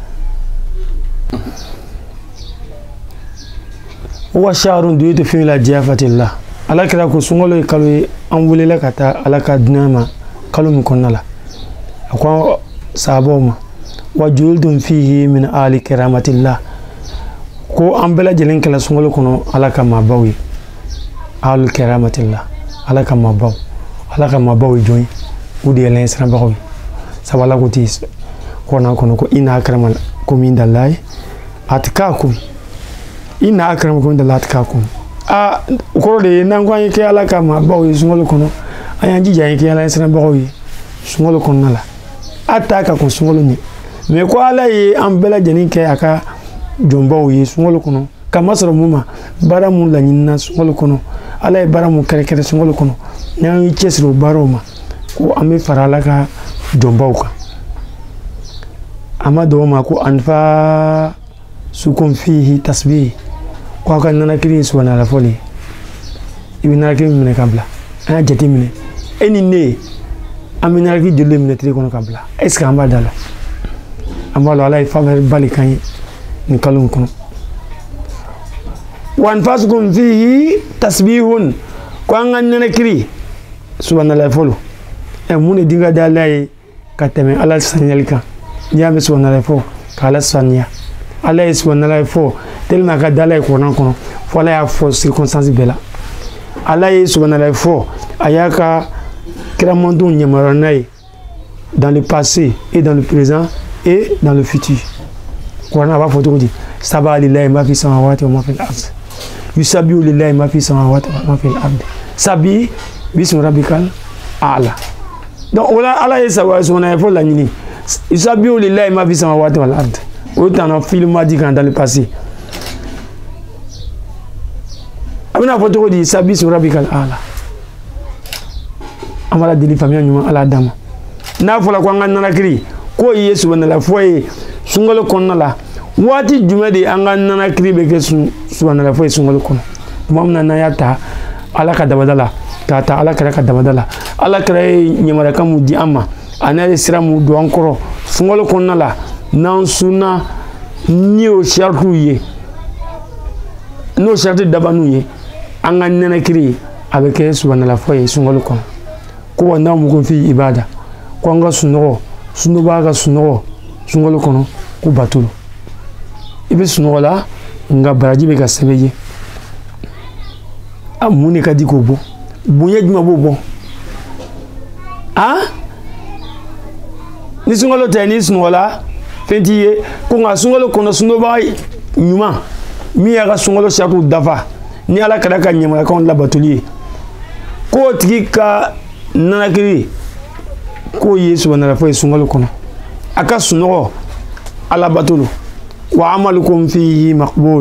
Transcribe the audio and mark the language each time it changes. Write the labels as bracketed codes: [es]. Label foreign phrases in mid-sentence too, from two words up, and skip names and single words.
[ar] وشهر دعيتم فيه إلى ضيافة الله [bm] ala kɛra ko sunkalo ye kalo ye an welela ka taa ala ka dunan ma kalo min kɔnɔna la a ko sahabaw ma [ar] وجعلتم فيه من أهل كرامة الله [bm] ko an bɛɛ lajɛlen kɛla sunkalo kɔnɔ ala ka maabaw ye [ar] أهل كرامة الله [bm] ala ka maabaw ye jɔn ye u de ye lɛnsirabagaw ye sabu ala ko ti kɔnɔ kɔnɔ ko [ar] إن أكرمكم عند الله أتقاكم إن أكرمكم عند الله أتقاكم [bm] o kɔrɔ de ye n'an ko an ye kɛ ala ka maabaw ye sunkalo kɔnɔ an y'an jija an ye kɛ ala lɛnsirabagaw ye sunkalo kɔnɔna la a ta ka kun sunkalo ɲɛ mais ko ala ye an bɛɛ lajɛlen kɛ a ka jɔnbaw ye sunkalo kɔnɔ kama sɔrɔ mun ma baara mun laɲinina sunkalo kɔnɔ ala ye baara mun kɛrɛkɛrɛ sunkalo kɔnɔ n'an ye cɛsiri o baaraw ma ko an bɛ fara ala ka jɔnbaw kan a ma dɔw ma ko [ar] أنفاسكم فيه تسبيح [bm] ko a ka nanakiri ye subhanallah fɔli i bɛ nanakiri minɛ ka bila an y'a jate minɛ e ni ne an bɛ nanakiri joli minɛ tile kɔnɔ ka bila [fr] est ce que [bm] an b'a da la an b'a lɔ ala ye faveur bali kan ye nin kalo in kɔnɔ [ar] وأنفاسكم فيه تسبيح [bm] ko an ka nanakiri subhanallah fɔlɔ mun de dinga da ala ye ka tɛmɛ ala saniyali kan n'i y'a mɛn subhanallah fɔ ka ala saniya ala ye subhanallah fɔ tellement ka da ala ye kuranɛ kɔnɔ fo ala y'a fɔ circonstance bɛɛ la ala ye subhanallah fɔ a y'a ka kiramandenw yamaruya n'a ye [fr] dans le passé et dans le présent et dans le futur [bm] kuranɛ a b'a fɔ cogo di [ar] سبح لله ما في السماوات وما في الأرض يسبح لله ما في السماوات وما في الأرض سبح اسم ربك الأعلى. [fr] Donc voilà [bm] ala ye subhanallah fɔ laɲini [ar] يسبح لله ما في السماوات والأرض [bm] o tana film di kan [fr] dans le passé [bm] a bɛna fɔ cogo di [ar] سبح اسم ربك الأعلى [bm] an b'ala deli faamuya ɲuman ala d'a ma n'a fɔra ko an ka nanakiri k'o ye subhanallah fɔ ye sunkalo kɔnɔna la waati jumɛn de an ka nanakiri bɛ kɛ subhanallah fɔ ye sunkalo kɔnɔ tuma min na n'an y'a ta ala ka dabada la k'a ta ala kɛra ka dabada la ala kɛra ye yamaruya mun di an ma a n'a ye sira mun don an kɔrɔ sunkalo kɔnɔna la n'an sunna ni o saritiw ye n'o sariti dabaniw ye an ka nanakiri a bɛ kɛ subhanallah fɔ ye sunkalo kɔnɔ ko wa n'a mugun fi ibada ko an ka sunɔgɔ sunɔgɔ ka sunɔgɔ sunkalo kɔnɔ ko batolo i bɛ sunɔgɔ la nka baraji bɛ ka sɛbɛn ye a mun de ka di k'o bɔ bonya jumɛn b'o bɔ ni sunkalo tɛ ni sunɔgɔ la fɛn t'i ye ko nka sunkalo kɔnɔ sunɔgɔbaga ɲuman min y'a ka sunkalo saritiw dafa ni ala kɛra ka ɲamayakanw labatoli ye k'o tigi ka nanakiri k'o ye subhanallah fɔ ye sunkalo kɔnɔ a ka sunɔgɔ ala batolo [ar] وعملكم فيه مقبول